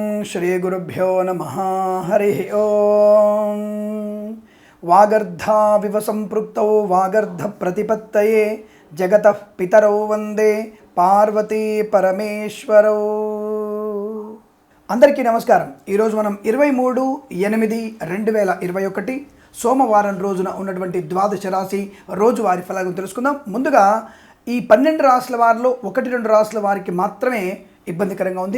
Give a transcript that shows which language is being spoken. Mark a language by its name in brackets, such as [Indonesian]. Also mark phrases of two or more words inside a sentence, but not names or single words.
[Sanskrit] श्रीगुरुभ्यो नमः। हरिः ओं। वागर्धाविव सम्पृक्तौ वागर्धप्रतिपत्तये जगतः पितरौ वंदे పార్వతీ పరమేశ్వరౌ. [Telugu] అందరికీ నమస్కారం. ఈరోజు మనం 23/8/2021 సోమవారం రోజున ఉన్నటువంటి ద్వాదశ రాశి రోజువారి ఫలాలను తెలుసుకుందాం. ముందుగా ఈ 12 రాశుల వారిలో 1-2 రాశుల వారికి మాత్రమే ఇబ్బందికరంగా ఉంది.